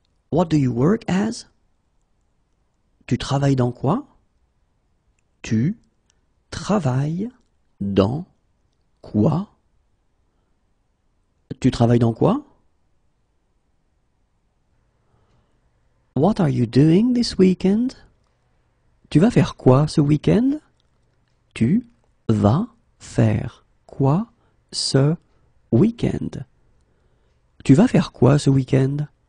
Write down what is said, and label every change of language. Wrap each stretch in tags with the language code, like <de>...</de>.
<en>What do you work as?</en> <fr>Tu travailles dans quoi? Tu travailles dans quoi? Tu travailles dans quoi?</fr> <en>What are you doing this weekend?</en> <fr>Tu vas faire quoi ce week-end? Tu vas faire quoi ce week-end? Tu vas faire quoi ce week-end?</fr>